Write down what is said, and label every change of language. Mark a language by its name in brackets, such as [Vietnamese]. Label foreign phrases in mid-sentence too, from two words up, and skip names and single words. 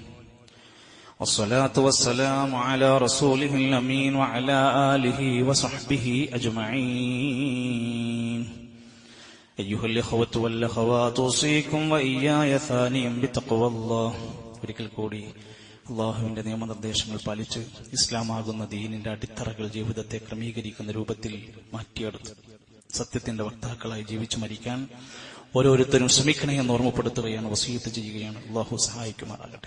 [Arabic] والصلاة والسلام على رسوله الأمين وعلى آله وصحبه أجمعين. أيها الإخوة والأخوات أوصيكم وإياي ثانيا بتقوى الله. [Malayalam] ഒരിക്കൽ കൂടി അള്ളാഹുവിന്റെ നിയമനിർദ്ദേശങ്ങൾ പാലിച്ച് ഇസ്ലാമാകുന്ന ദീനിന്റെ അടിത്തറകൾ ജീവിതത്തെ ക്രമീകരിക്കുന്ന രൂപത്തിൽ മാറ്റിയെടുത്ത് സത്യത്തിന്റെ വക്താക്കളായി ജീവിച്ചു മരിക്കാൻ ഓരോരുത്തരും ശ്രമിക്കണേ എന്ന് ഓർമ്മപ്പെടുത്തുകയാണ്, വസീയത്ത് ചെയ്യുകയാണ്. അള്ളാഹു സഹായിക്കുമാറാകട്ടെ.